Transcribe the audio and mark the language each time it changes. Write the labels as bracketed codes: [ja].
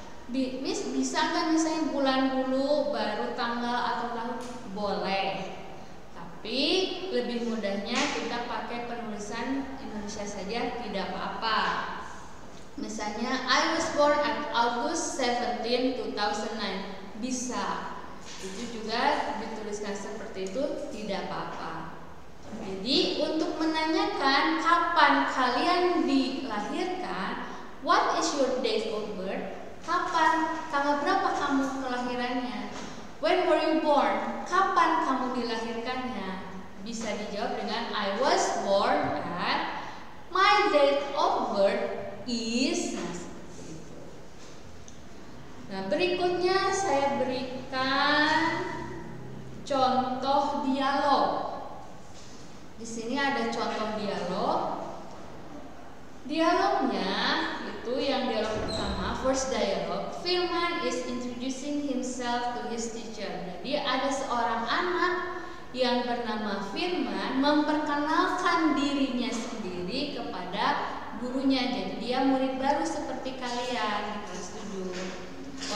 [id] Miss, bisa nggak misalnya bulan dulu baru tanggal atau tahun? Boleh. Tapi lebih mudahnya kita pakai penulisan Indonesia saja, tidak apa-apa. Misalnya, [en] I was born at August 17, 2009. [id] Bisa. Itu juga dituliskan seperti itu, tidak apa-apa. Jadi, untuk menanyakan kapan kalian dilahirkan, [en] what is your date of birth? [id] Kapan, tanggal berapa kamu kelahirannya? [en] When were you born? [id] Kapan kamu dilahirkannya? Bisa dijawab dengan [en] I was born at, my date of birth is. [id] Nah, seperti itu. Nah, berikutnya saya berikan contoh dialog. Di sini ada contoh dialog. Dialognya itu yang dialog pertama, [en] first dialog. Firman is introducing himself to his teacher. [id] Jadi ada seorang anak yang bernama Firman memperkenalkan dirinya sendiri kepada gurunya. Jadi dia murid baru seperti kalian di kelas 7.